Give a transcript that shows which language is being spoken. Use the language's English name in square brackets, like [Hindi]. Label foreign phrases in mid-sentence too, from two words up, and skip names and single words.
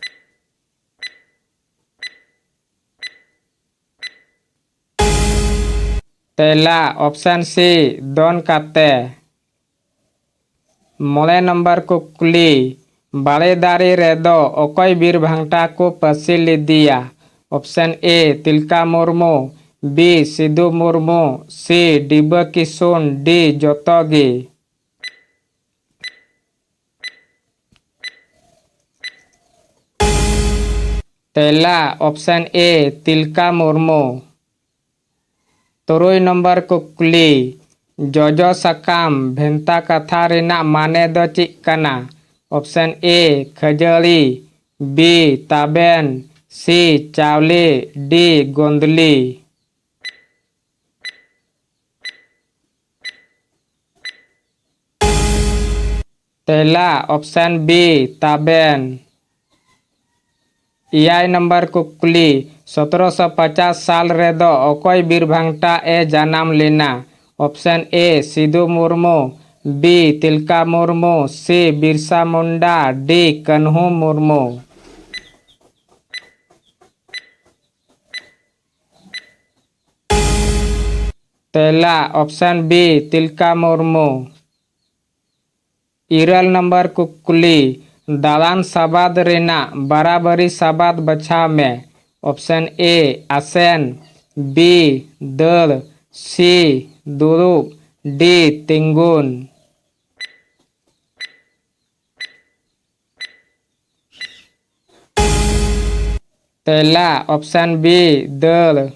[Santali] तेला ऑप्शन सी दोन काते। 9 नंबर कुकली बाले दारी रे दो ओकोई बीर भांगटा को पसी ले दिया। ऑप्शन ए तिलका मुर्मू, बी सिद्धू मुर्मू, सी डिबा किशोन, डी जोतोगी। तेला ऑप्शन ए तिलका मुर्मू। 3 नंबर कुकली जोजो सकाम भेंता कथा रेना माने दो चिक कना। ऑप्शन ए खजड़ी, बी ताबेन, सी चावले, डी गोंदली। तेला ऑप्शन बी ताबेन। 6 नंबर कुकली 1750 साल रे दो ओकोई बीर भांगटा ए जन्म लेना। ऑप्शन ए सिद्धू मुर्मू, बी तिलका मुर्मू, सी बिरसा मुंडा, डी कन्हू मुर्मू। तेला ऑप्शन बी तिलका मुर्मू। 13 नंबर कुकली दालान साबाद रेना बराबरी साबाद बछा में। ऑप्शन ए आसेन, बी दल, सी दुरुप, डी तिंगुन। तेला ऑप्शन बी दल।